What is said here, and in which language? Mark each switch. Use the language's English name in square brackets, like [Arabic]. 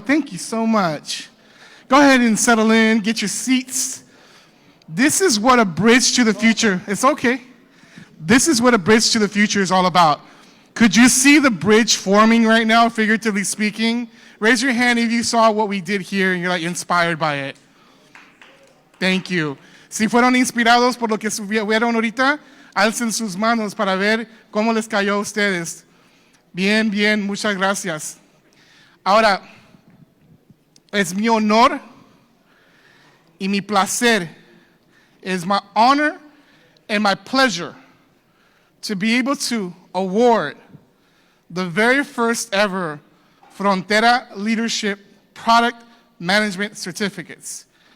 [English] Thank you so much. Go ahead and settle in, get your seats. This is what a bridge to the future, it's okay. This is what a bridge to the future is all about. Could you see the bridge forming right now, figuratively speaking? Raise your hand if you saw what we did here and you're like inspired by it. Thank you. [Spanish] Si fueron inspirados por lo que vieron ahorita, alcen sus manos para ver cómo les cayó a ustedes. Bien, bien, muchas gracias. Ahora, es mi honor y mi placer, [English] it's my honor and my pleasure to be able to award the very first ever Frontera Leadership Product Management Certificates.